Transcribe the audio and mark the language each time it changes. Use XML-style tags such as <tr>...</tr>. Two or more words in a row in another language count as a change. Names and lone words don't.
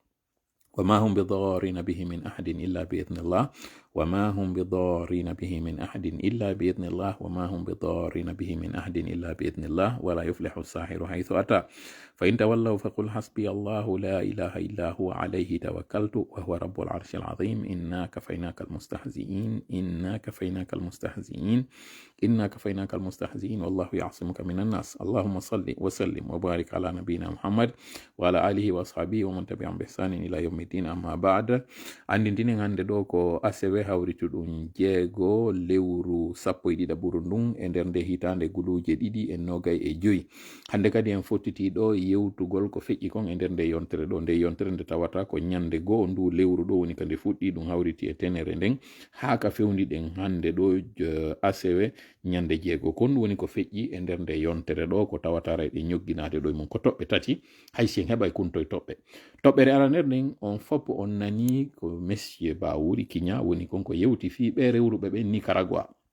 <ar>وما هم بضارين به من أحد إلا بإذن الله وما هم بضارين به من أحد إلا بإذن الله وما هم بضارين به من أحد إلا بإذن الله ولا يفلح الساحر حيث أتى فإن تولوا فقل حسبي الله لا إله إلا هو عليه توكلت وهو رب العرش العظيم إنا كفيناك المستهزئين إنا كفيناك المستهزئين إنا كفيناك المستهزئين والله يعصمك من الناس اللهم صل وسلم وبارك على نبينا محمد وعلى آله وأصحابه ومن تبعهم بإحسان إلى يوم الدين أما بعد andintini</ar> <ff>hande ɗo ko asewe hawrituɗum jeego lewru sappo e ɗiɗa ɓuru ndun e nder nde hitande guluje ɗiɗi e nogay e joyi hande kadi en fottiti ɗo yewtugol ko feƴƴi kon e nder nde yontere ɗo nde yontere nde tawata ko ñande goo ndu lewru ɗo woni kande fuɗɗi ɗum hawriti e tenere nden haa ka fewndi ɗen hande ɗo asewe ñande jeego kon woni ko feƴƴi e nder nde yontere ɗo ko tawatara ɗe ñogginade ɗo mum ko toɓɓe tati hay sen heɓa kuntoye toɓɓere araner nden on fop on nani ko monsieur Bawuri Kiña woni konko yewti fi ɓe rewruɓe ɓe Nicaragua</ff>